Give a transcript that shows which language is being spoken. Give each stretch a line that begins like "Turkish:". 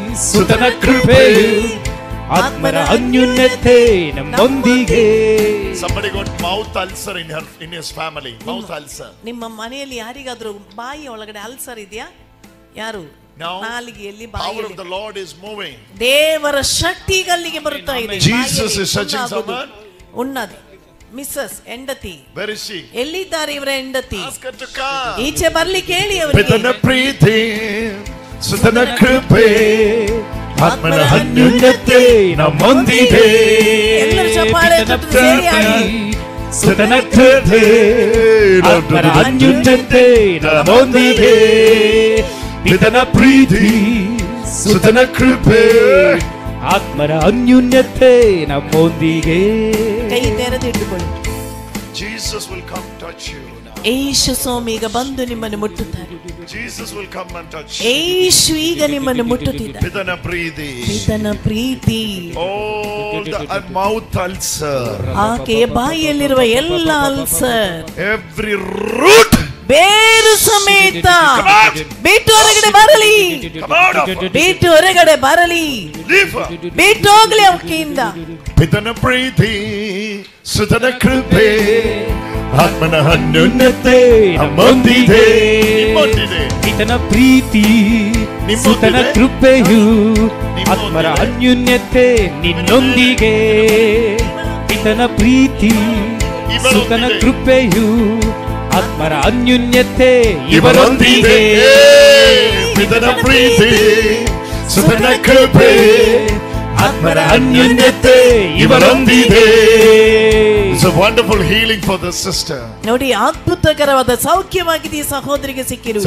Kannada: ಸುತನ ಕೃಪೆಯು ಆತ್ಮನ ಅನ್ಯೋನ್ಯತೆ ನಮ್ಮೊಂದಿಗೆ.
English: Somebody got mouth ulcer in his family. Mouth ulcer.
Kannada: ನಿಮ್ಮ ಮನೆಯಲ್ಲಿ ಯಾರಿಗಾದ್ರೂ ಬಾಯಿ ಒಳಗಡೆ ಅಲ್ಸರ್ ಇದೆಯಾ? ಯಾರು? ನಾಲಿಗೆಯಲ್ಲಿ
English: power of the Lord is moving.
Kannada: ದೇವರ ಶಕ್ತಿ ಗಲ್ಲಿಗೆ ಬರುತ್ತಾ ಇದೆ.
English: Jesus is touching someone.
Kannada: ಉನ್ನತಿ ಮಿಸ್ಸಸ್ ಹೆಂಡತಿ.
English: Where is she?
Kannada: ಎಲ್ಲಿದ್ದಾರೆ ಇವರ ಹೆಂಡತಿ?
English: Ask her to come.
Kannada: ಈಚೆ ಬರ್ಲಿಕ್ಕೆ ಹೇಳಿ ಅವರಿಗೆ. ಪಿತನ ಪ್ರೀತಿ ಸುತನ ಕೃಪೆ ಆತ್ಮನ ಅನ್ಯೋನ್ಯತೆ ನಮ್ಮೊಂದಿಗೆ. ಎಲ್ಲರೂ ಚಪ್ಪಾಳೆ ತಟ್ಟು ಸೇರಿ ಹಾಡಿ. ಸುತನ ಕೃಪೆ ಆತ್ಮನ ಅನ್ಯೋನ್ಯತೆ ನಮ್ಮೊಂದಿಗೆ. ಪಿತನ ಪ್ರೀತಿ ಸುತನ ಕೃಪೆ ಆತ್ಮನ ಅನ್ಯೋನ್ಯತೆ ನಮ್ಮೊಂದಿಗೆ. ಕೈ ತೆರೆದಿಟ್ಟುಕೊಳ್ಳಿ.
English: Jesus will come touch you now.
Kannada: ಯೇಸು ಸ್ವಾಮಿ ಈಗ ಬಂದು ನಿಮ್ಮನ್ನು ಮುಟ್ಟುತ್ತಾರೆ.
English: Jesus will come and touch you.
Kannada: ಯೇಸು ಈಗ ನಿಮ್ಮನ್ನು ಮುಟ್ಟುತ್ತಿದ್ದಾರೆ. ಪಿತನ ಪ್ರೀತಿ ಪಿತನ ಪ್ರೀತಿ
English: all the mouth ulcer,
Kannada: ಆಕೆಯ ಬಾಯಿಯಲ್ಲಿರುವ ಎಲ್ಲ ಅಲ್ಸರ್,
English: every root
Kannada: ಬೇರು ಸಮೇತ ಬಿಟ್ಟು ಹೊರಗಡೆ ಬರಲಿ. ಬಿಟ್ಟು ಹೊರಗಡೆ ಬರಲಿ. ಬಿಟ್ಟು ಹೋಗ್ಲಿ ಆಕೆಯಿಂದ. ಪಿತನ ಪ್ರೀತಿ ಸುತನ ಕೃಪೆ ಆತ್ಮನ ಅನ್ಯೋನ್ಯತೆ ನಮ್ಮೊಂದಿದೆ. ಪಿತನ ಪ್ರೀತಿ ಸುತನ ಕೃಪೆಯು ಆತ್ಮರ ಅನ್ಯೋನ್ಯತೆ ನಿನ್ನೊಂದಿಗೆ. ಪಿತನ ಪ್ರೀತಿ ಸುತನ ಕೃಪೆಯು ಆತ್ಮರ ಅನ್ಯೋನ್ಯತೆ ಇವರೊಂದಿಗೆ. ಪಿತನ ಪ್ರೀತಿ ಸುತನ ಕೃಪೆ ಆತ್ಮರ ಅನ್ಯೋನ್ಯತೆ ಇವರೊಂದಿಗೆ.
English: It's a wonderful healing for the sister.
Kannada: ನೋಡಿ, ಅದ್ಭುತಕರವಾದ ಸೌಖ್ಯವಾಗಿದೆ ಈ ಸಹೋದರಿಗೆ ಸಿಕ್ಕಿರುವುದು.